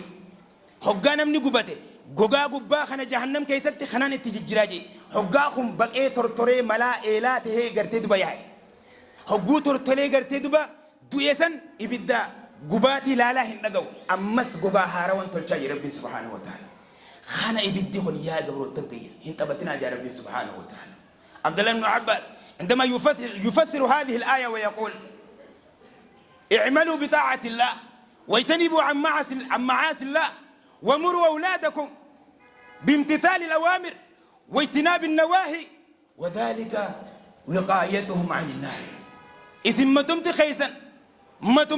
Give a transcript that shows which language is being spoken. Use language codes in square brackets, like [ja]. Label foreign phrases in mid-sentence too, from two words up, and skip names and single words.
[om] hoggaa namni gubate gogaa gubbaa kana jahannam keessatti kanaan itti jijjiiraa jee hoggaa kun baqee tortoree malaa eelaa tahee gartee duba yaa'e hogguu tortoree gartee duba du'eessan ibidda gubaatii laalaa hin dhaga'u ammas gogaa haarawan tolchaa jee rabbiin [ar] سبحانه وتعالى [om] kana ibiddi kun yaa gabroottan kiyya hin qabatinaa jaa rabbiin [ar] سبحانه وتعالى [om] Abdullah ibn Abbas [ar] عندما يفسر هذه الآية ويقول اعملوا بطاعة الله واجتنبوا عن معاصي الله ومروا أولادكم بامتثال الأوامر واجتناب النواهي وذلك وقايتهم عن النار إذن ما تمت خيسا ما تم